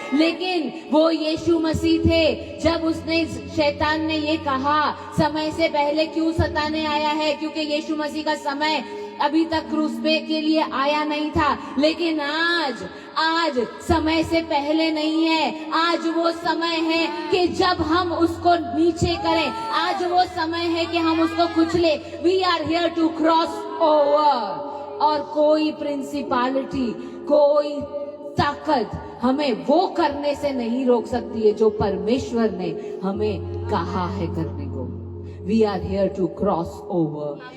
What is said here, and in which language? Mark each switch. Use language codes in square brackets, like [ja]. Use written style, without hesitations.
[hi] लेकिन वो यीशु मसीह थे। जब उसने शैतान ने ये कहा समय से पहले क्यों सताने आया है, क्योंकि यीशु मसीह का समय अभी तक क्रूस पे के लिए आया नहीं था। लेकिन आज समय से पहले नहीं है। आज वो समय है कि जब हम उसको नीचे करें। आज वो समय है कि हम उसको कुचले। [en] We are here to cross over. [hi] और कोई प्रिंसिपैलिटी, कोई ताकत हमें वो करने से नहीं रोक सकती है जो परमेश्वर ने हमें कहा है करने को। [en] We are here to cross over.